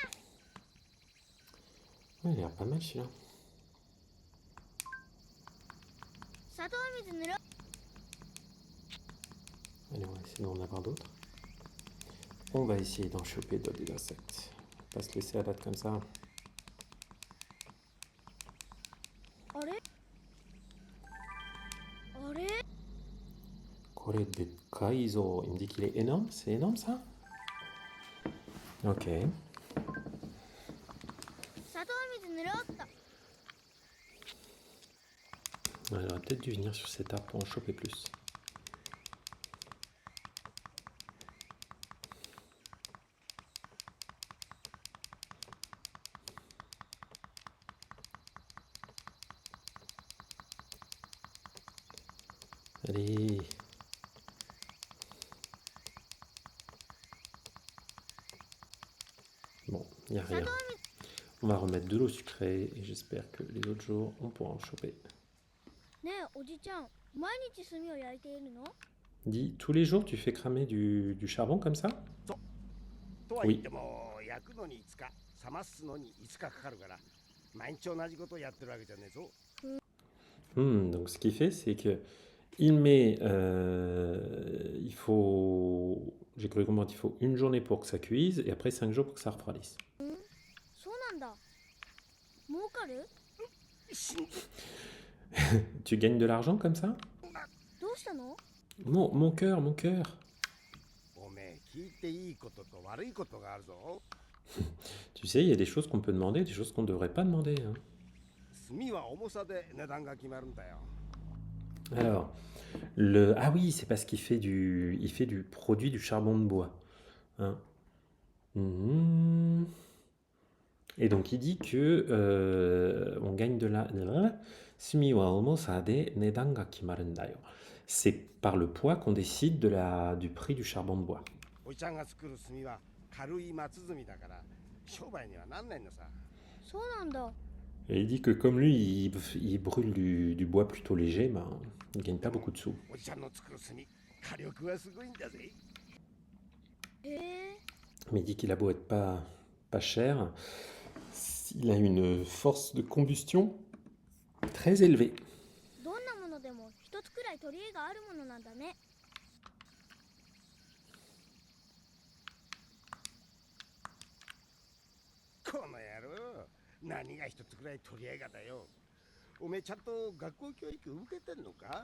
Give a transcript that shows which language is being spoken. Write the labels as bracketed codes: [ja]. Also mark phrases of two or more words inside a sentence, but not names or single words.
[fr] Ouais, il a l'air pas mal celui-là. [ja] 砂糖水塗ろう。 [fr] Allez, on va essayer d'en avoir d'autres. On va essayer d'en choper d'autres des insectes. Pas se laisser abattre comme ça. [ja] あれ？あれ？ [fr] Kore Kaizo, il me dit qu'il est énorme. C'est énorme ça? Ok. [ja] 砂糖水塗ろうっと。 [fr] Ouais, il aurait peut-être dû venir sur cet arbre pour en choper plus. Allez. Bon, il n'y a rien. On va remettre de l'eau sucrée et j'espère que les autres jours, on pourra en choper. [ja] ねえおじちゃん、毎日炭を焼いているの？ [fr] Dis, tous les jours, tu fais cramer du charbon comme ça? [ja] とは言っても焼くのに5日、冷ますのに5日かかるから毎日同じことをやってるわけじゃねえぞ。 [fr] Donc ce qu'il fait, c'est que il met, il faut, j'ai cru comprendre, il faut une journée pour que ça cuise et après 5 jours pour que ça refroidisse. [ja] そうなんだ。儲かる？ [fr] Tu gagnes de l'argent comme ça? [ja] どうしたの？ [fr] Mon cœur, mon cœur. [ja] おめえ聞いていいことと悪いことがあるぞ。 [fr] Tu sais, il y a des choses qu'on peut demander, des choses qu'on ne devrait pas demander, hein. [ja] 炭は重さで値段が決まるんだよ。 [fr] Alors, ah oui, c'est parce qu'il fait du produit du charbon de bois, hein. Mhm. Et donc il dit que on gagne de la. [ja] 炭は重さで値段が決まるんだよ. [fr] C'est par le poids qu'on décide du prix du charbon de bois. [ja] おじちゃんが作る炭は軽い松炭だから商売にはなんないのさ。そうなんだ。 [fr] Et il dit que comme lui, il brûle du bois plutôt léger, ben, il gagne pas beaucoup de sous. [ja] おじちゃんの作る炭、火力はすごいんだぜ。へえ。 [fr] Mais il dit qu'il a beau être pas cher, il a une force de combustion très élevée. [ja] どんなものでも一つくらい取り柄があるものなんだね。この野郎、何が一つくらい取り合いがだよ。おめえちゃんと学校教育受けてんのか？